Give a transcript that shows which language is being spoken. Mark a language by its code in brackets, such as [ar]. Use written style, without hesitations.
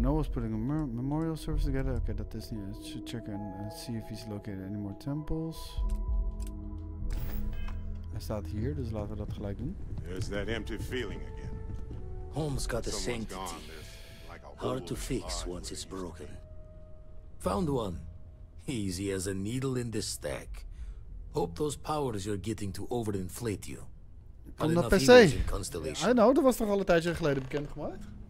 [en] Noah's putting a memorial service together. [nl] Oké, dat is niet. [en] Should check and see if he's located any more temples. [nl] Hij staat hier, dus laten we dat gelijk doen. [en] There's that empty feeling again. Home's got a sanctity. Hard to fix once it's broken. Found one. Easy as a needle in the stack. Hope those powers you're getting to overinflate you. [nl] Van de PC. [en] I know, [nl] dat was toch al een tijdje geleden bekendgemaakt?